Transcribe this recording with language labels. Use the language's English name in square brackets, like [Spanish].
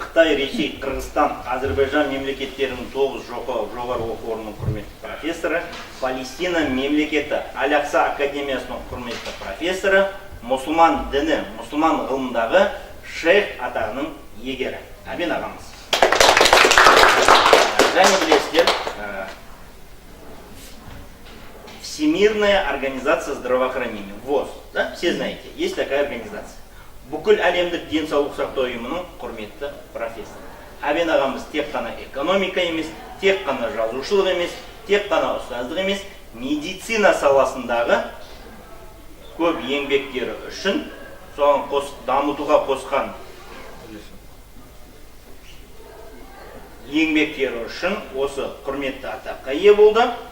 [Kazakh] Қытай, Ресей, Қырғызстан, Әзірбайжан мемлекеттерінің 9 жоғары оқу орнының құрметті профессоры, Палестина мемлекеті Аль-Ақса академиясының құрметті профессоры, мұсылман діні, мұсылман ғылымдағы шейх атағының егері. Әбен ағамыз. Және білесіздер, Всемирная организация здравоохранения, ВОЗ, да? [Russian] Все знаете, есть такая организация. [Kazakh] Бүкіл әлемдік денсаулық сақтау ұйымының құрметті профессоры. Әбен ағамыз тек қана экономика емес, тек қана жазушылық емес, тек қана ұстаздық емес, медицина саласындағы көп еңбектері үшін соған дамытуға қосқан еңбектері үшін осы құрметті атаққа ие болды.